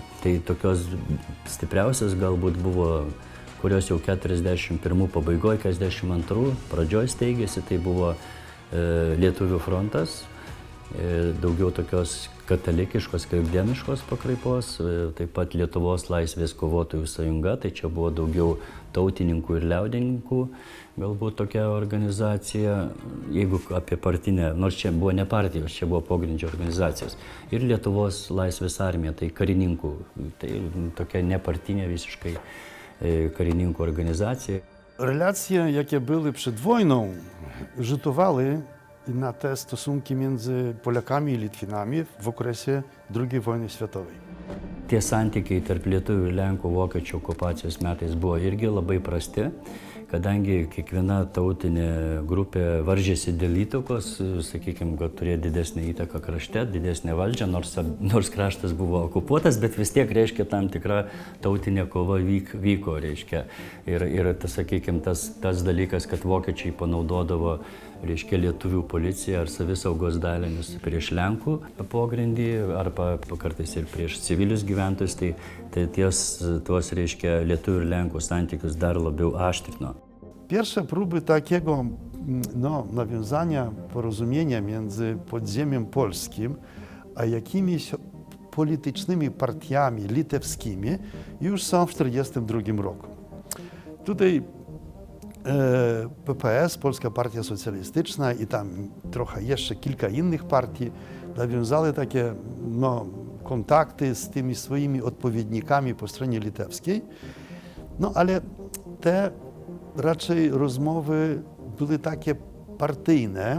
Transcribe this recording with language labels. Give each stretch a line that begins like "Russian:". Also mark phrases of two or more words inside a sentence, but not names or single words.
Lithuanian: Tai tokios stipriausias galbūt buvo, kurios jau 41 pabaigoje, 42 pradžioj steigėsi, tai buvo Lietuvių frontas, daugiau tokios katalikiškos, krikdemiškos pakraipos, taip pat Lietuvos laisvės kovotojų sąjunga, tai čia buvo daugiau tautininkų ir liaudininkų, galbūt tokia organizacija, jeigu apie partinę, nors čia buvo ne partijos, čia buvo pogrindžio organizacijos. Ir Lietuvos laisvės armija, tai karininkų, tai tokia nepartinė visiškai karininkų organizacija.
Polish: Relacje, jakie były przed wojną, rzutowały na te stosunki między Polakami i Litwinami w okresie II wojny światowej.
Lithuanian: tie santykiai tarp lietuvių ir lenkų vokiečių okupacijos metais buvo irgi labai prasti, kadangi kiekviena tautinė grupė varžėsi dėl įtakos, sakykime, kad turėjo didesnį įtaką krašte, didesnę valdžią, nors kraštas buvo okupuotas, bet vis tiek, reiškia, tam tikra tautinė kova vyko, reiškia. Ir tas, sakykime, tas dalykas, kad vokiečiai panaudodavo, reiškia, lietuvių policiją ar savisaugos dalinius prieš Lenkų pogrindį, arba kartais ir prieš civilius gyventojus, tai tuos, reiškia, lietuvių ir Lenkų santykius dar labiau aštrino.
Polish: Pierwsze próby takiego nawiązania porozumienia między podziemiem polskim a jakimiś politycznymi partiami litewskimi już są w 1942 roku. Tutaj PPS, Polska Partia Socjalistyczna i tam trochę jeszcze kilka innych partii nawiązały takie kontakty z tymi swoimi odpowiednikami po stronie litewskiej, ale te raczej rozmowy były takie partyjne.